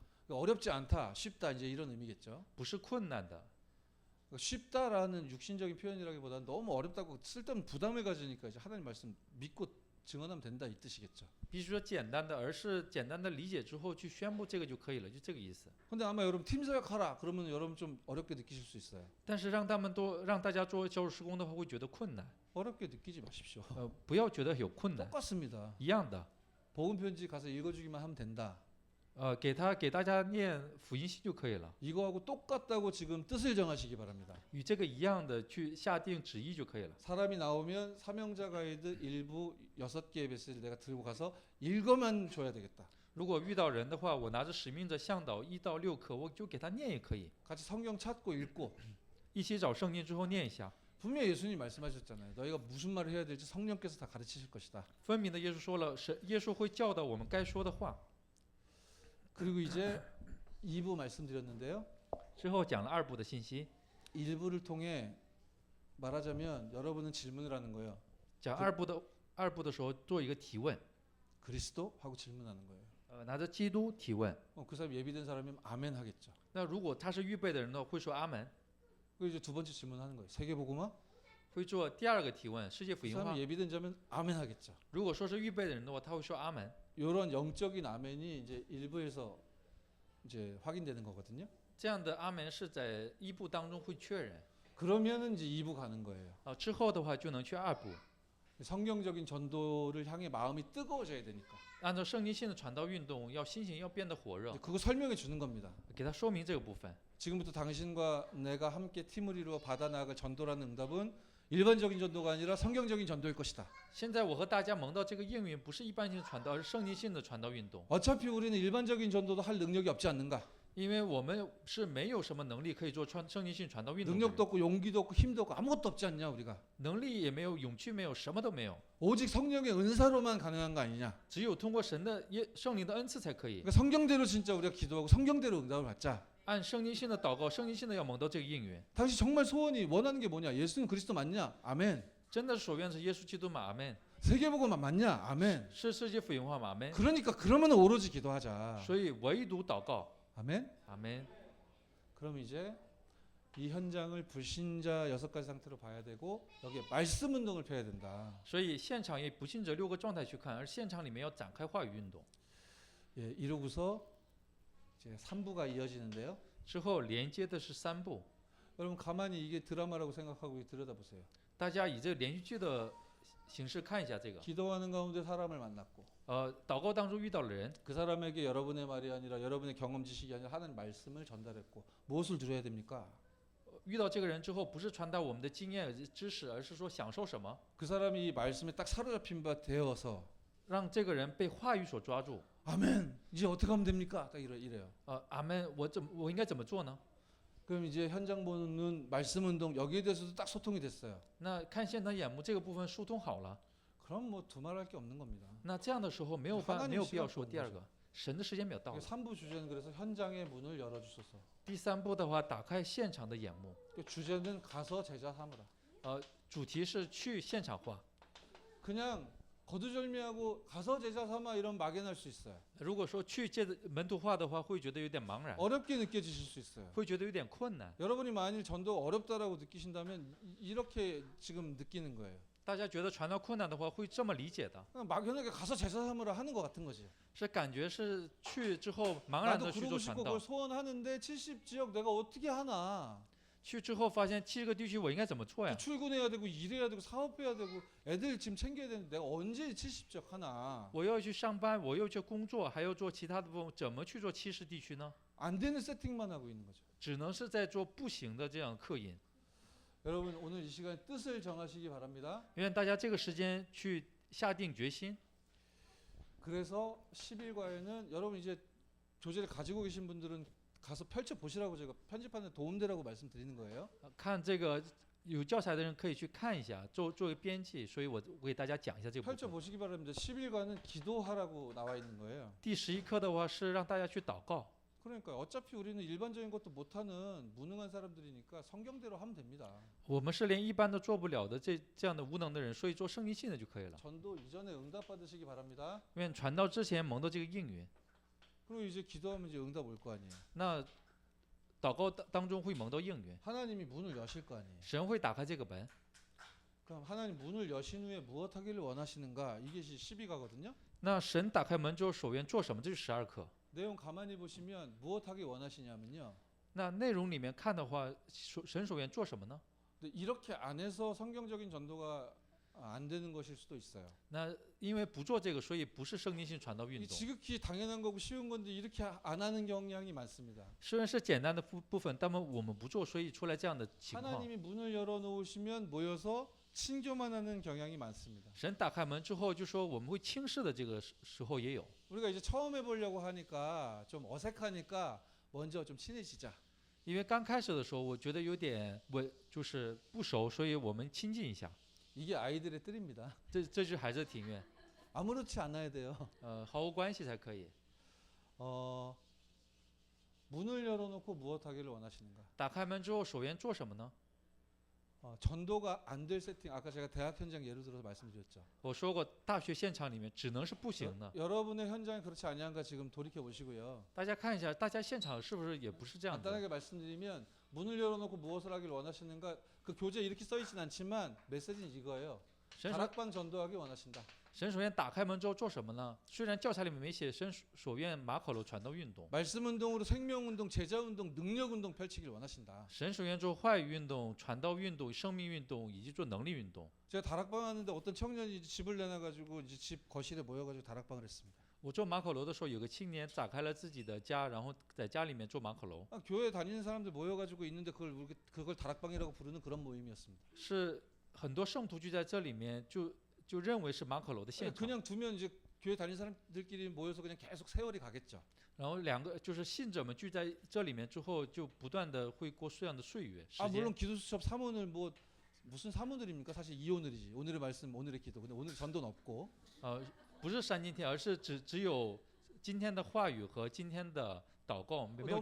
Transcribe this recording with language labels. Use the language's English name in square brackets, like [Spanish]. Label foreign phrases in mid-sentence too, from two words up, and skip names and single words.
[Korean] 어렵지 않다, 쉽다 이제 이런 의미겠죠. [Chinese] 不是困难的。 [Korean] 쉽다라는 육신적인 표현이라기보다는 너무 어렵다고 쓸데없는 부담을 가지니까 이제 하나님 말씀 믿고 증언하면 된다 이 뜻이겠죠. [Chinese] 必须说简单的，而是简单的理解之后去宣布这个就可以了，就这个意思。 [Korean] 근데 아마 여러분 팀 사역하라 그러면 여러분 좀 어렵게 느끼실 수 있어요. [Chinese] 但是让大家做教务施工的话，会觉得困难。 [Korean] 어렵게 느끼지 마십시오. [Chinese] 不要觉得有困难， [Korean] 똑같습니다. [Chinese] 一样的。 [Korean] 복음 편지 가서 읽어주기만 하면 된다. [Chinese] 给大家念福音信就可以了， [Korean] 이거하고 똑같다고 지금 뜻을 정하시기 바랍니다. [Chinese] 与这个一样的去下定旨意就可以了。 [Korean] 사람이 나오면 사명자 가이드 일부 6개의 메시지를 내가 들고 가서 읽어만 줘야 되겠다. [Chinese] 如果遇到人的话，我拿着使命者向导1到6课，我就给他念也可以， [Korean] 같이 성경 찾고 읽고 [Chinese] 一起找圣经之后念一下。 [Korean] 분명히 예수님 말씀하셨잖아요. 너희가 무슨 말을 해야 될지 성령께서 다 가르치실 것이다. [Chinese] 分明的耶稣说了，耶稣会教导我们该说的话。 [Korean] 그리고 이제 2부 말씀드렸는데요. [Chinese] 之后讲了2部的信息， [Korean] 1부를 통해 말하자면 여러분은 질문을 하는 거예요. [Chinese] 讲2部的时候做一个提问， [Korean] 그리스도? 하고 질문하는 거예요. [Chinese] 拿着基督提问。 [Korean] 그 사람 예비된 사람이면 아멘 하겠죠. [Chinese] 那如果他是预备的人呢，会说阿门， [Korean] 그리고 이제 두 번째 질문하는 거예요. 세계복음화? [Chinese] 会做第2个提问，世界福 [Korean] 그 [Chinese] 音化 [Korean] 사람이 。 예비된 자면 아멘 하겠죠. [Chinese] 如果说是预备的人的话，他会说阿门。 [Korean] 이런 영적인 아멘이 이제 1부에서 이제 확인되는 거거든요. [Chinese] 这样的阿门是在1部当中会确认， [Korean] 그러면은 이제 2부 가는 거예요. [Chinese] 之后的话就能去2部。 [Korean] 성경적인 전도를 향해 마음이 뜨거워져야 되니까. [Chinese] 按照圣经性的传道运动，心情要变得火热 [Korean] 이제 ， 그거 설명해 주는 겁니다. [Chinese] 给他说明这个部分。 [Korean] 지금부터 당신과 내가 함께 팀을 이루어 받아 나갈 전도라는 응답은 일반적인 전도가 아니라 성경적인 전도일 것이다. [Chinese] 现在我和大家蒙到这个应允，不是一般性传道，而是圣经性的传道运动。 [Korean] 어차피 우리는 일반적인 전도도 할 능력이 없지 않는가? [Chinese] 因为我们是没有什么能力可以做圣经性传道运动的 [Korean] 능력도 [Chinese] 人， [Korean] 없고 용기도 없고 힘도 없고 아무것도 없지 않냐 우리가? [Chinese] 能力也没有，勇气没有，什么都没有， [Korean] 오직 성령의 은사로만 가능한 거 아니냐? [Chinese] 只有通过神的圣灵的恩赐才可以。 [Korean] 그러니까 성경대로 진짜 우리가 기도하고 성경대로 응답을 받자. [Chinese] 按圣经性的祷告，圣经性的要蒙到这个应允。 [Korean] 당신 정말 소원이 원하는 게 뭐냐? 예수는 그리스도 맞냐? 아멘. [Chinese] 真的所愿是耶稣基督吗？阿门。 [Korean] 세계복음 맞냐? 아멘. [Chinese] 是世界福音化吗？阿门。 [Korean] 그러니까 그러면 오로지 기도하자. [Chinese] 所以唯独祷告， [Korean] 아멘. [Chinese] 阿门。 [Korean] 그럼 이제 이 현장을 불신자 6가지 상태로 봐야 되고 여기에 말씀 운동을 펴야 된다. [Chinese] 所以现场以不信者6个状态去看，而现场里面要展开话语运动。 [Korean] 예, 이러고서 이제 3부가 이어지는데요. [Chinese] 之后连接的是3部， [Korean] 여러분 가만히 이게 드라마라고 생각하고 들여다보세요. [Chinese] 大家以这个连续剧的形式看一下这个。 [Korean] 기도하는 가운데 사람을 만났고 [Chinese] 祷告当中遇到了人， [Korean] 그 사람에게 여러분의 말이 아니라 여러분의 경험 지식이 아니라 하나님 말씀을 전달했고 무엇을 누려야 됩니까? [Chinese] 遇到这个人之后，不是传达我们的经验知识，而是说享受什么， [Korean] 그 사람이 이 말씀에 딱 사로잡힌 바 되어서 [Chinese] 让这个人被话语所抓住。 [Korean] 아멘. 이제 어떻게 하면 됩니까? 딱 이래요. [Chinese] 阿门，我应该怎么做呢？ [Korean] 그럼 이제 현장 보는 말씀 운동 여기에 대해서도 딱 소통이 됐어요. [Chinese] 那看现场眼目这个部分疏通好了， [Korean] 그럼 뭐 두말할 게 없는 겁니다. [Chinese] 那这样的时候没有必要说第2个， 神的时间表到了。 [Korean] 3부 주제는 그래서 현장의 문을 열어주소서. [Chinese] 第三步的话，打开现场的眼目， [Korean] 주제는 가서 제자 삼으라. [Chinese] 主题是去现场化。 [Korean] 그냥 거두절미하고 가서 제자 삼아 이런 막연할 수 있어요. [Chinese] 如果说去借门徒化的话，会觉得有点茫然， [Korean] 어렵게 느껴지실 수 있어요. [Chinese] 会觉得有点困难。 [Korean] 여러분이 만일 전도 어렵다라고 느끼신다면 이렇게 지금 느끼는 거예요. [Chinese] 大家觉得传道困难的话，会这么理解的， [Korean] 그냥 막연하게 가서 제자 삼으라 하는 것 같은 거지. [Chinese] 是感觉是去之后茫然 [Korean] 나도 [Chinese] 的去 [Korean] 그러고 [Chinese] 做 [Korean] 싶고 [Chinese] 传道 [Korean] 그걸 ， 소원하는데 70지역 내가 어떻게 하나. [Chinese] 去之后发现70个地区我应该怎么做呀？ [Korean] 출근해야 되고 일해야 되고 사업해야 되고 애들 지금 챙겨야 되는데 내가 언제 70지역 하나. [Chinese] 我要去上班，我又去工作，还要做其他的部分，怎么去做70地区呢？ [Korean] 안 되는 세팅만 하고 있는 거죠. [Chinese] 只能是在做不行的这样刻印。 [Korean] 여러분 오늘 이 시간에 뜻을 정하시기 바랍니다. [Chinese] 愿大家这个时间去下定决心。 [Korean] 그래서 10일과에는 여러분 이제 교재를 가지고 계신 분들은 가서 펼쳐 보시라고 제가 편집하는 도움되라고 말씀드리는 거예요. [Chinese] 看这个有教材的人可以去看一下，做一个编辑，所以我给大家讲一下这个部 [Korean] 펼쳐 [Chinese] 分。 [Korean] 보시기 바랍니다. 10일과는 기도하라고 나와 있는 거예요. [Chinese] 第11课的话是让大家去祷告。 [Korean] 그러니까 어차피 우리는 일반적인 것도 못하는 무능한 사람들이니까 성경대로 하면 됩니다. [Chinese] 我们是连一般都做不了的这样的无能的人，所以做圣经性的就可以了。 [Korean] 전도 이전에 응답 받으시기 바랍니다. [Chinese] 愿传道之前蒙到这个应允， [Korean] 그리고 이제 기도하면 이제 응답 올 거 아니에요. [Chinese] 那祷告当中会蒙到应允， [Korean] 하나님이 문을 여실 거 아니에요. [Chinese] 神会打开这个门。 [Korean] 그럼 하나님 문을 여신 후에 무엇 하기를 원하시는가? 이게 12가거든요. [Chinese] 那神打开门之后，所愿做什么？这是12课。 [Korean] 내용 가만히 보시면 무엇 하기 원하시냐면요. [Chinese] 那内容里面看的话，神所愿做什么呢？ [Korean] 근데 이렇게 안 해서 성경적인 전도가 안 되는 것일 수도 있어요. [Chinese] 那因为不做这个，所以不是圣经性传道运 [Korean] 이 [Chinese] 动。 [Korean] 지극히 당연한 거고 쉬운 건데 이렇게 안 하는 경향이 많습니다. [Chinese] 虽然是简单的部分，但我们不做，所以出来这样的情况。 [Korean] 하나님이 문을 열어 놓으시면 모여서 친교만 하는 경향이 많습니다. [Chinese] 神打开门之后，就说我们会轻视的这个时候也有。 [Korean] 우리가 이제 처음 해보려고 하니까 좀 어색하니까 먼저 좀 친해지자. [Chinese] 因为刚开始的时候，我觉得有点就是不熟，所以我们亲近一下。 [Korean] 이게 아이들의 뜰입니다. [Chinese] 这就是孩子的庭院， [Korean] 아무렇지 않아야 돼요. [Chinese] 毫无关系才可以。 [Korean] 문을 열어놓고 무엇 하기를 원하시는가? [Chinese] 打开门之后，所愿做什么呢？ [Korean] 전도가 안 될 세팅. 아까 제가 대학 현장 예를 들어서 말씀드렸죠. [Chinese] 我说过，大学现场里面只能是不行的。 [Korean] 여러분의 현장이 그렇지 아니한가 지금 돌이켜 보시고요. [Chinese] 大家看一下，大家现场是不是也不是这样的？ [Korean] 간단하게 말씀드리면 문을 열어놓고 무엇을 하길 원하시는가? 그 교재 이렇게 써 있진 않지만 메시지는 이거예요. [Chinese] 神所 [Korean] 다락방 전도하기 원하신다. [Chinese] 神所愿打开门之后做什么呢？虽然教材里面没写神所愿马可楼传道运动， [Korean] 말씀 운동으로 생명 운동, 제자 운동, 능력 운동 펼치길 원하신다. [Chinese] 神所愿做话语运动、传道运动、生命运动以及做能力运动。 [Korean] 제가 다락방 하는데 어떤 청년이 이제 집을 내놔가지고 이제 집 거실에 모여가지고 다락방을 했습니다. [Chinese] 我做马可楼的时候，有个青年打开了自己的家，然后在家里面做马可楼， [Korean] 교회 다니는 사람들 모여가지고 있는데 그걸 다락방이라고 부르는 그런 모임이었습니다. [Chinese] 是很多圣徒聚在这里面，就认为是马可楼的现场。 [Korean] 그냥 두면 이제 교회 다니는 사람들끼리 모여서 그냥 계속 세월이 가겠죠. [Chinese] 然后两个就是信者们聚在这里面之后，就不断的会过这样的岁月时 아 间 [Korean] 물론 기도수첩 사문을 뭐 무슨 사문들입니까? 사실 이오늘이지. 오늘의 말씀, 오늘의 기도. 근데 오늘 전도는 없고. [Chinese] 不是三今天，而是只有今天的话语和今天的祷告，没有